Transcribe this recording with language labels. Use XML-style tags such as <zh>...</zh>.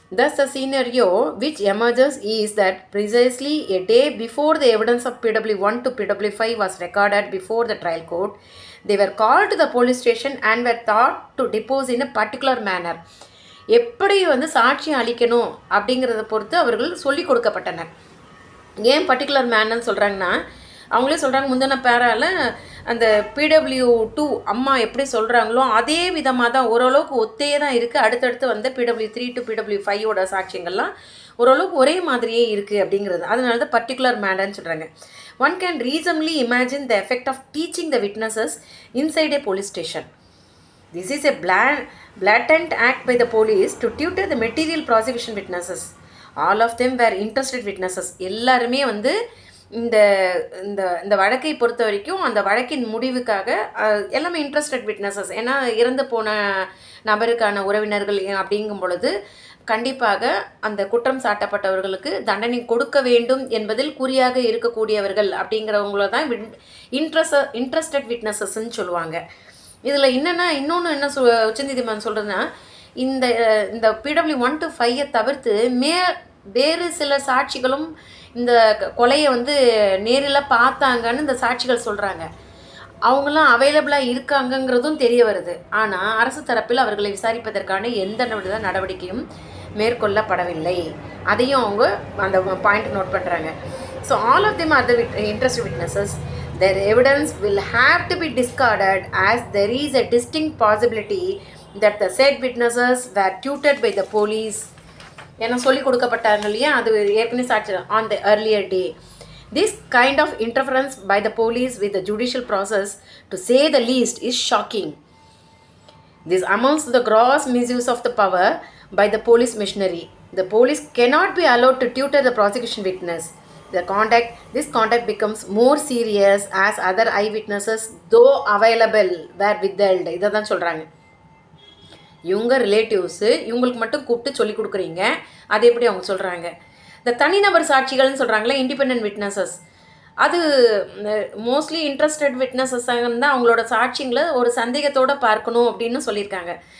<en>Thus the scenario which emerges is that precisely a day before the evidence of PW 1 to PW 5 was recorded before the trial court, they were called to the police station and were taught to depose in a particular manner.</en> <ta>எப்படி சாட்சியம் அளிக்கணும் அப்படிங்கிறத பொறுத்து அவர்கள் சொல்லி கொடுக்கப்பட்டனர். ஏன் particular மேனர்னு சொல்கிறாங்கன்னா, அவங்களே சொல்கிறாங்க, முந்தின பேரால் அந்த PW 2 அம்மா எப்படி சொல்கிறாங்களோ அதே விதமாக தான், ஓரளவுக்கு ஒத்தே தான் இருக்குது. அடுத்தடுத்து PW 3 to PW 5 சாட்சியங்கள்லாம் ஓரளவுக்கு ஒரே மாதிரியே இருக்குது அப்படிங்கிறது. அதனால தான் பர்டிகுலர் மேனர்னு சொல்கிறாங்க.</ta> <en>One can reasonably imagine the effect of teaching the witnesses inside a police station. This is a blatant act by the police to tutor the material prosecution witnesses. All of them were interested witnesses.</en> <ta>எல்லாருமே வந்து இந்த இந்த இந்த வழக்கை பொறுத்த வரைக்கும் அந்த வழக்கின் முடிவுக்காக எல்லாமே இன்ட்ரெஸ்டட் விட்னஸஸ். ஏன்னா இறந்து போன நபருக்கான உறவினர்கள் அப்படிங்கும் பொழுது கண்டிப்பாக அந்த குற்றம் சாட்டப்பட்டவர்களுக்கு தண்டனை கொடுக்க வேண்டும் என்பதில் குறியாக இருக்கக்கூடியவர்கள் அப்படிங்கிறவங்கள தான் இன்ட்ரெஸ்டட் விட்னஸஸ்ன்னு சொல்லுவாங்க. இதில் இன்னொன்று என்ன உச்சநீதிமன்றம் சொல்கிறதுன்னா, இந்த இந்த பிடபிள்யூ 1 to 5 தவிர்த்து வேறு சில சாட்சிகளும் இந்த கொலையை வந்து நேரில் பார்த்தாங்கன்னு இந்த சாட்சிகள் சொல்கிறாங்க. அவங்களாம் அவைலபிளாக இருக்காங்கங்கிறதும் தெரிய வருது. ஆனால் அரசு தரப்பில் அவர்களை விசாரிப்பதற்கான எந்த நடவடிக்கையும் மேற்கொள்ளப்படவில்லை. அதையும் அவங்க அந்த பாயிண்ட் நோட் பண்ணுறாங்க.</ta> <en>So all of them are the interested witnesses. Their evidence will have to be discarded as there is a distinct possibility that the said witnesses were tutored by the police.</en> <ta>ஏன்னா சொல்லிக் கொடுக்கப்பட்டாங்க இல்லையா, அது ஏற்கனவே சாட்சி</ta> <en>on the earlier day. This kind of interference by the police with the judicial process, to say the least, is shocking. This amounts to the gross misuse of the power by the police machinery. The police cannot be allowed to tutor the prosecution witness. This conduct becomes more serious as other eyewitnesses, though available, were withheld.</en> <ta>இதை தான் சொல்கிறாங்க. இவங்க relatives இவங்களுக்கு மட்டும் கூப்பிட்டு சொல்லி கொடுக்குறீங்க, அது எப்படி அவங்க சொல்கிறாங்க? இந்த தனிநபர் சாட்சிகள்னு சொல்கிறாங்களே, இண்டிபெண்ட் விட்னஸஸ், அது மோஸ்ட்லி இன்ட்ரெஸ்டட் விட்னஸஸ் தான் அவங்களோட சாட்சிங்களை ஒரு சந்தேகத்தோடு பார்க்கணும் அப்படின்னு சொல்லியிருக்காங்க.</ta>